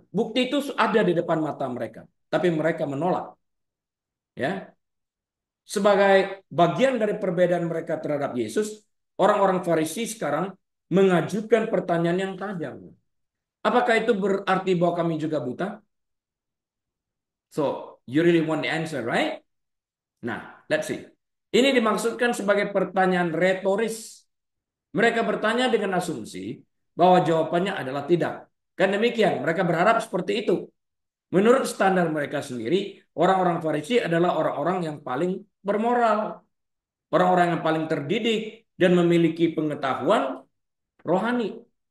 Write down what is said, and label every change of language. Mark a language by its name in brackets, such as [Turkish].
[Indonesian] Bukti itu ada di depan mata mereka. Tapi mereka menolak. Ya, sebagai bagian dari perbedaan mereka terhadap Yesus, orang-orang Farisi sekarang mengajukan pertanyaan yang tajam. Apakah itu berarti bahwa kami juga buta? [English] So, you really want the answer, right? [Indonesian] Nah, [English] let's see. [Indonesian] Ini dimaksudkan sebagai pertanyaan retoris. Mereka bertanya dengan asumsi bahwa jawabannya adalah tidak. Kan demikian, mereka berharap seperti itu. Menurut standar mereka sendiri, orang-orang Farisi adalah orang-orang yang paling bermoral. Orang-orang yang paling terdidik dan memiliki pengetahuan rohani.